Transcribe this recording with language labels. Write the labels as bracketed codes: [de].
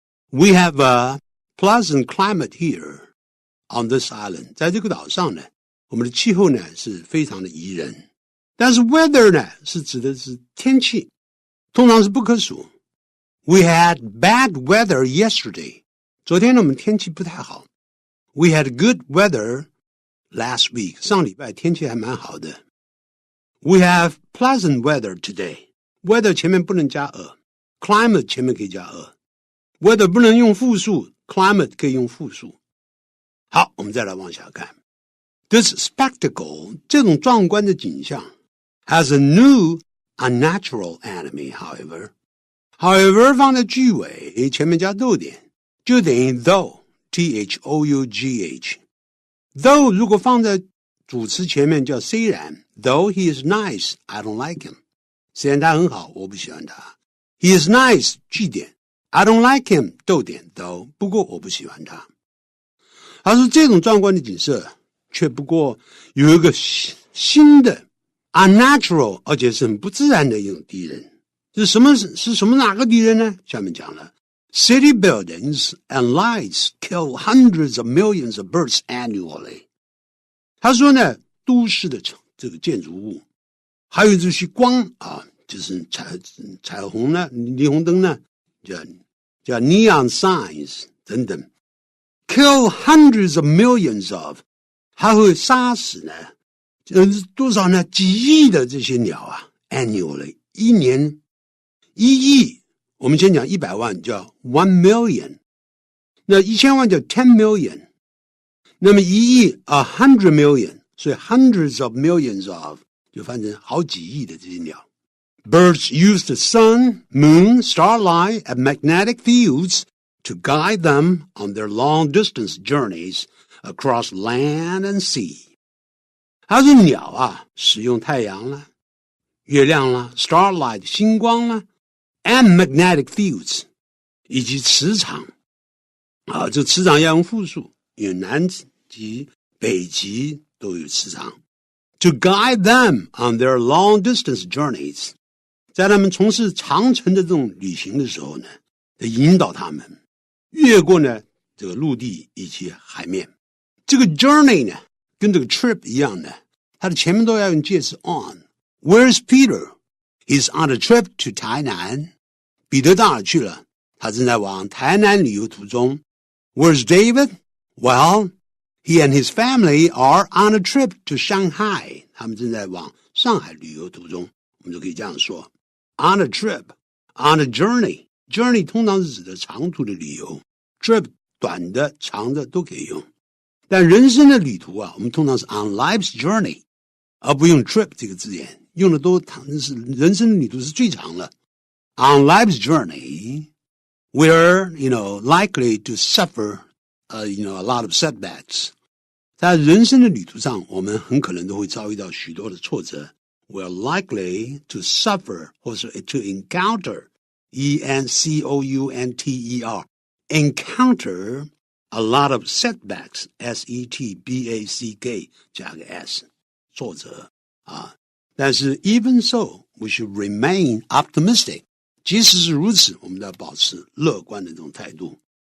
[en] We have a pleasant climate here on this island， [zh] 在这个岛上呢。我们的气候呢是非常的宜人，但是 weather 呢是指的是天气，通常是不可数。 [en] We had bad weather yesterday， [zh] 昨天呢我们天气不太好。 [en] We had good weather last week， [zh] 上礼拜天气还蛮好的。 [en] We have pleasant weather today， [zh] weather 前面不能加 climate 前面可以加 weather 不能用复数， climate 可以用复数。好，我们再来往下看。 [en] This spectacle [zh] 这种壮观的景象 [en] has a new unnatural enemy, however [zh] 放在句尾前面加逗点就等于 though T-H-O-U-G-H though 如果放在主词前面叫虽然 [en] though he is nice, I don't like him [zh] 虽然他很好我不喜欢他 [en] He is nice [zh] 句点 [en] I don't like him [zh] 逗点 though 不过我不喜欢他。他说这种壮观的景色却不过有一个新的 unnatural 而且是很不自然的一种敌人。是什么哪个敌人呢？下面讲了 [en] City buildings and lights kill hundreds of millions of birds annually。 [zh] 他说呢都市的这个建筑物还有这些光啊，就是彩虹呢霓虹灯呢叫 [en] neon signs [zh] 等等 [en] kill hundreds of millions of [zh] 还会杀死呢多少呢几亿的这些鸟啊 annually 一年1亿，我们先讲100万叫1 million， 那1000万叫10 million， 那么1亿100 million， 所以 [en] hundreds of millions of [zh] 就翻成好几亿的这些鸟。 [en] Birds use the sun, moon, starlight, and magnetic fields to guide them on their long-distance journeys across land and sea。 [zh] 他说鸟啊使用太阳啦月亮啦 starlight 星光啦 [en] and magnetic fields [zh] 以及磁场啊，这磁场要用复数，因为南极、北极都有磁场。 [en] To guide them on their long distance journeys， [zh] 在他们从事长程的这种旅行的时候呢，引导他们越过呢这个陆地以及海面。这个 journey 呢，跟这个 trip 一样的，它的前面都要用介词 on。 [en] Where's Peter? He's on a trip to 台南。 [zh] 彼得到哪去了？他正在往台南旅游途中。 [en] Where's David? Well, he and his family are on a trip to Shanghai. [zh] 他们正在往上海旅游途中。我们就可以这样说 [en] on a trip, on a journey. [zh] Journey 通常是指的长途的旅游， trip 短的长的都可以用。但人生的旅途啊，我们通常是 [en] on life's journey， [zh] 而不用 trip 这个字眼，用的都是人生的旅途是最长的。 [en] On life's journey, we're, likely to suffer, a lot of setbacks. [zh] 在人生的旅途上，我们很可能都会遭遇到许多的挫折。 [en] We're likely to suffer, 或是 to encounter, encounter, encounter a lot of setbacks, setback 加个 s, [zh] 挫折啊。但是 [en] even so, we should remain optimistic. [zh] 即使是如此，我们都要保持乐观的这种态度。